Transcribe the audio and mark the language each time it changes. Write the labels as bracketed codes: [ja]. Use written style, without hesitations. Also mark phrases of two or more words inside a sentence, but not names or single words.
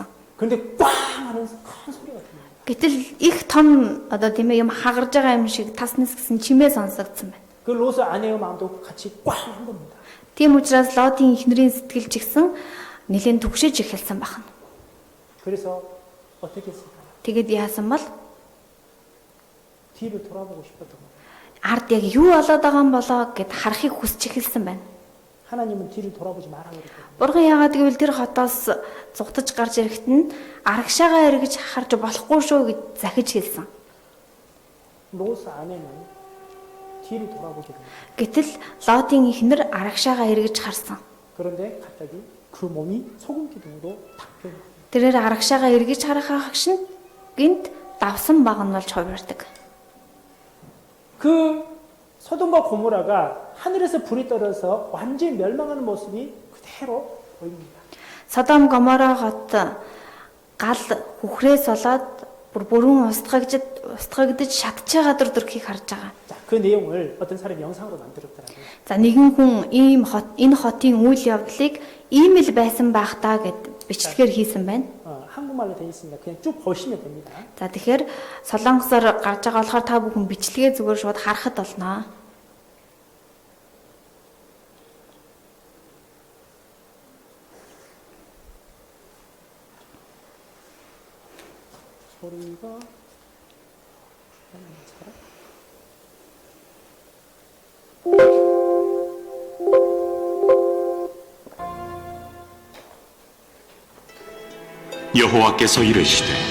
[ko] 그런데 꽝 하는 큰 소리가 듭니다. [mn] Гэтэл их том одоо тийм ээ юм хагарж байгаа юм шиг таснес гэсэн чимээ сонсогдсон байна. [ko] 그 롯의 아내의 마음도 같이 꽝 한 겁니다. [mn] Тийм учраас Лотын эхнэрийн сэтгэл ч гэсэн нэлээд түгшиж эхэлсэн байна. [ko] 그래서 어떻게 했을까요? [mn] Тэгэд яасан бол [ko] 뒤를 돌아보고 싶었던 겁니다. [mn] ард яг юу болоод байгаа юм болоо гэд харахыг хүсч эхэлсэн байна. [ko] 하나님은 뒤를 돌아보지 말라고 그랬거든요. [mn] Бурхан яагаад гэвэл тэр хотоос зугтаж гарч ирэхэд нь арагшаагаа эргэж харж болохгүй шүү гэж захиж хэлсэн. [ko] 롯의 아내는 뒤를 돌아보게 됩니다. [mn] Гэтэл Лотын эхнэр арагшаагаа эргэж харсан. [ko] 그런데 갑자기 그 몸이 소금 기둥으로 탁 변해요. [mn] Тэрээр арагшаагаа эргэж харахаа хагшин гинт давсан багнуулж хувирдаг. [ko] 그 소돔과 고모라가 하늘에서 불이 떨어져서 완전히 멸망하는 모습이 그대로 보입니다. [mn] Содом Гоморо хот гал хүхрээс болоод бүрэн устгагдж шатж байгаа дүрхийг харж байгаа. [ko] 자, 그 내용을 어떤 사람이 영상으로 만들었더라고요. [mn] За нэгэн хүн ийм энэ хотын үйл явдлыг ийм л байсан байх таа гэд бичлэгээр хийсэн байна. [ko] 한국말로 되어 있습니다. 그냥 쭉 보시면 됩니다. [mn] За тэгэхээр солонгосоор гарч байгаа болохоор та бүхэн бичлэгээ зүгээр шууд харахад болно. [ko] 소리가 여호와께서 이르시되